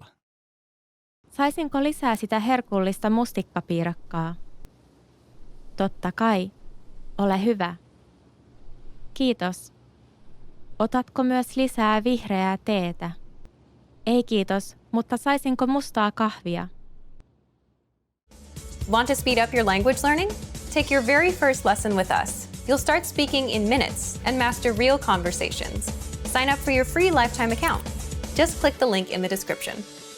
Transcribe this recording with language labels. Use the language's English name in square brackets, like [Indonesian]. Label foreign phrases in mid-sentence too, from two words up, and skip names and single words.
[Finnish] Saisinko lisää sitä herkullista mustikkapiirakkaa? Totta kai. Ole hyvä. Kiitos. Otatko myös lisää vihreää teetä? Ei kiitos, mutta saisinko mustaa kahvia? [English] Want to speed up your language learning? Take your very first lesson with us. You'll start speaking in minutes and master real conversations. Sign up for your free lifetime account. Just click the link in the description.